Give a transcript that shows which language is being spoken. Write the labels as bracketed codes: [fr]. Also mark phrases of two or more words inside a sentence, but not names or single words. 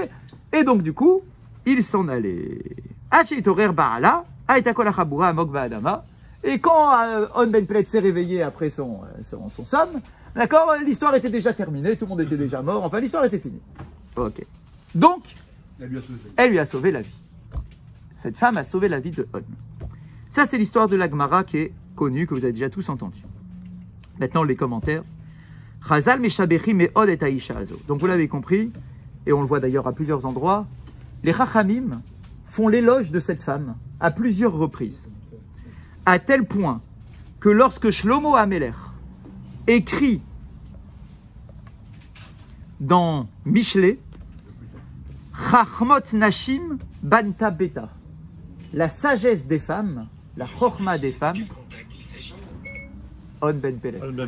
[fr] Et donc du coup, il s'en allait. Et quand On Ben Pelet s'est réveillé après son somme, d'accord, l'histoire était déjà terminée, tout le monde était déjà mort, enfin l'histoire était finie. Ok. Donc, elle lui a sauvé la vie. Cette femme a sauvé la vie de On. Ça, c'est l'histoire de la Gemara qui est connue, que vous avez déjà tous entendue. Maintenant, les commentaires. [he] חז"ל משבחים מאוד את האשה הזו. [fr] Donc, vous l'avez compris, et on le voit d'ailleurs à plusieurs endroits, les Chachamim font l'éloge de cette femme à plusieurs reprises. À tel point que lorsque Shlomo Amelech écrit dans Mishlei, [he] חכמות נשים בנתה ביתה, [fr] la sagesse des femmes, la chorma des femmes, On Ben Pelet.